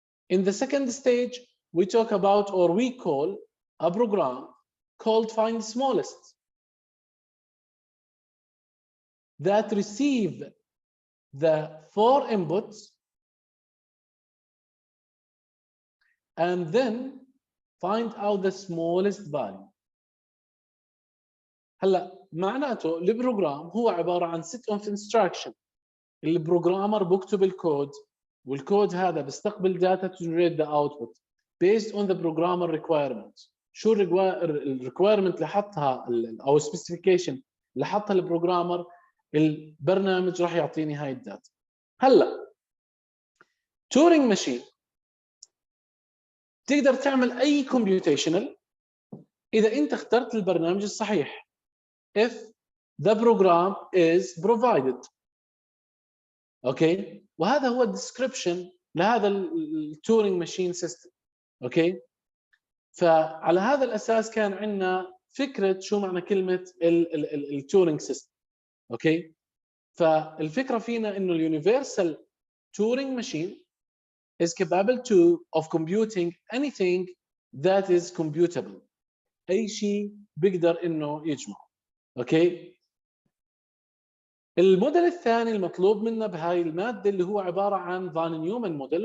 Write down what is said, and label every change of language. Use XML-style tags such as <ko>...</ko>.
<en>In the second stage, we talk about, or we call a program called find smallest that receive the 4 inputs and then find out the smallest value.</en> <ar>هلا معناته البروجرام هو عباره عن</ar> <en>set of instruction.</en> <ar>البروجرامر بكتب الكود والكود هذا بيستقبل</ar> <en>data to generate the output based on the programmer requirement.</en> <ar>شو الريكويرمنت اللي حطها او specification اللي حطها البروجرامر، البرنامج راح يعطيني هاي الداتا. هلا تورينج ماشين تقدر تعمل اي computational اذا انت اخترت البرنامج الصحيح.</ar> <en>if the program is provided.</en> <ar>اوكي؟ وهذا هو الديسكربشن لهذا التورينج ماشين سيستم. اوكي؟ فعلى هذا الاساس كان عندنا فكره شو معنى كلمه التورينج سيستم. اوكي؟ فالفكره فينا انه اليونيفرسال تورينج ماشين</ar> <en>is capable of computing anything that is computable.</en> <ar>اي شيء بيقدر انه يجمعه. اوكي؟ الموديل الثاني المطلوب منا بهاي الماده اللي هو عباره عن فان نيومان موديل.</ar>